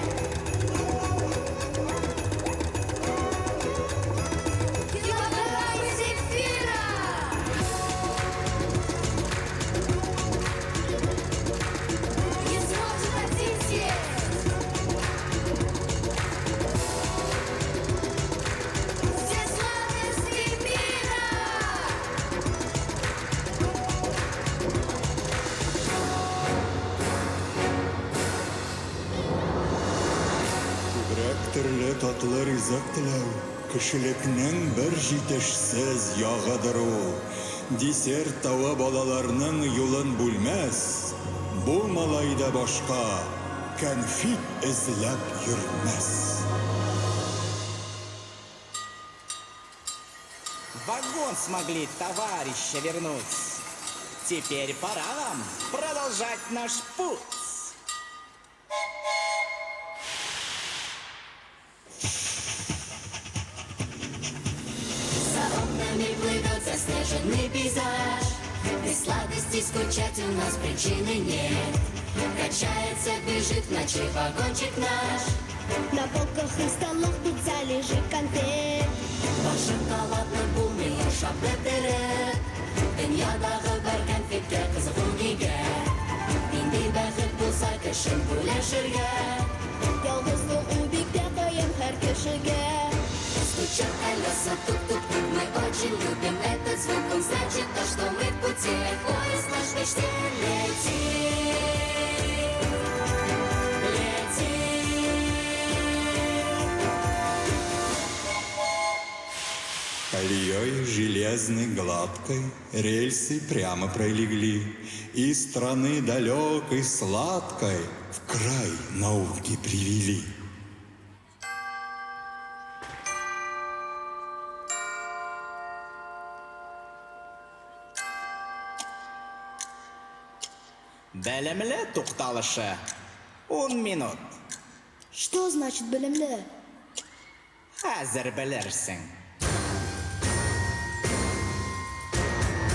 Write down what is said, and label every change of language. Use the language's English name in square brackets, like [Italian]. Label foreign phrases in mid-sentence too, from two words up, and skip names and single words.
[Russian] Килограммы зефира! Не сможет один съесть! Все сладости мира! [Tatar] Күбрәк төрле татлы ризык теләү, кешелекнең бер җитешсез ягыдыр ул. Десерт тавы балаларның юлын бүлмәс, бу малайда башка кәнфит эзләп йөрмәс. [Russian] В вагон смогли товарища вернуть. Теперь пора нам продолжать наш путь. За окнами плывет заснеженный пейзаж. Без сладостей скучать у нас причины нет. Качается, бежит в ночи вагончик наш. На полках и столах тут залежи конфет. [Tatar] Бар шоколадны булмый ашап бетереп. Дөньядагы бер кәнфиткә кызыгу нигә? Нинди бәхет булса кешем бүлешергә. Ялгызлык ул бик тә кыен һәр кешегә. [Russian] Стучат колеса, тук-тук-тук, мы очень любим этот звук. Он значит то, что мы в пути. Поезд наш мечте летит, летит. Колеей железной гладкой рельсы прямо пролегли, и страны далекой сладкой в край науки привели. [Tatar] Белемле тукталышы 10 минут. [Russian] Что значит белемле? [Tatar] Хәзер белерсең.